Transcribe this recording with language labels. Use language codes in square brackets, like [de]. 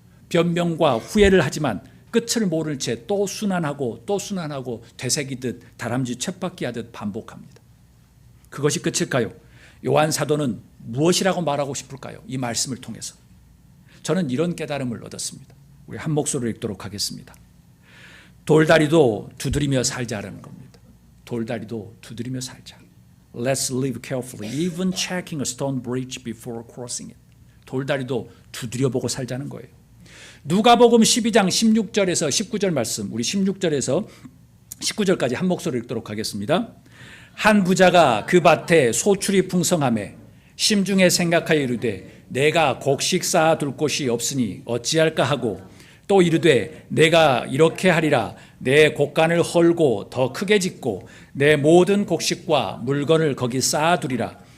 [ko] 변명과 후회를 하지만 끝을 모를 채 또 순환하고 또 순환하고 되새기듯 다람쥐 쳇바퀴 하듯 반복합니다. 그것이 끝일까요? 요한 사도는 무엇이라고 말하고 싶을까요? 이 말씀을 통해서 저는 이런 깨달음을 얻었습니다. 우리 한 목소리로 읽도록 하겠습니다. 돌다리도 두드리며 살자라는 겁니다. 돌다리도 두드리며 살자. [en] Let's live carefully, even checking a stone bridge before crossing it. [ko] 돌다리도 두드려보고 살자는 거예요. 누가복음 12장 16절에서 19절 말씀, 우리 16절에서 19절까지 한 목소리로 읽도록 하겠습니다. 한 부자가 그 밭에 소출이 풍성하매 심중에 생각하여 이르되 내가 곡식 쌓아둘 곳이 없으니 어찌할까 하고 또 이르되 내가 이렇게 하리라 내 곡간을 헐고 더 크게 짓고 내 모든 곡식과 물건을 거기 쌓아두리라.